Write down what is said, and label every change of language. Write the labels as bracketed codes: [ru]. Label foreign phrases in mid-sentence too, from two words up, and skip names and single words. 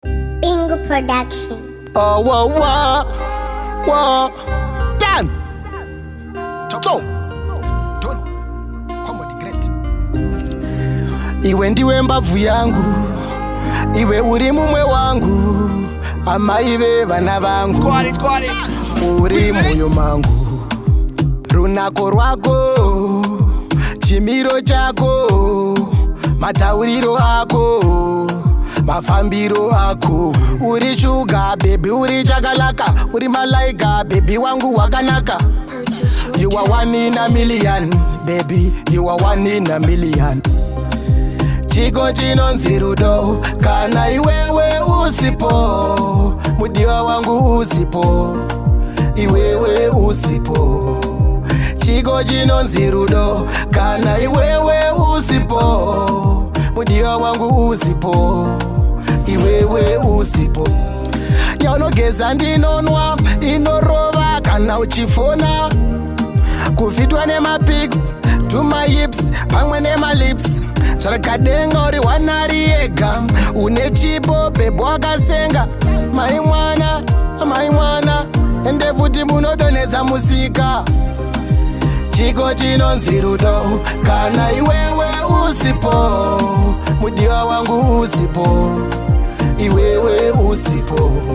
[en] Bingo Production. Oh, whoa, whoa, whoa. Dan. Top song. Don. Combo the Great. [sn] Iwe ndiwe mbabvu yangu. Iwe uri mumwe wangu. Amai vevana vangu. [en] Squad it, squad it. [sn] Uri moyo mangu. Runako rwako. Chimiro chako. Matauriro ako. Mafambiro ako. Uri [en] sugar, baby, [sn] uri chakalaka. Uri malaika, baby wangu wakanaka. [en] You are one in a million, baby. You are one in a million. [sn] Chiko chinonzi rudo, kana iwewe usipo. Mudiwa wangu usipo, iwewe usipo. Chiko chinonzi rudo, kana iwewe usipo. Mudiwa wangu usipo, iwewe usipo. Yaunogeza ndinonwa, inorova kana uchifona. Kuvhitwa nemapics, [en] to my hips, [sn] pamwe nemalips. Chakadenga uri wanari yega, une chipo, bebo wakasenga. Mai mwana, mai mwana, ende futi munodonhedza musika. Chiko chinonzi rudo, kana iwewe usipo, mudiwa wangu usipo, iwewe usipo.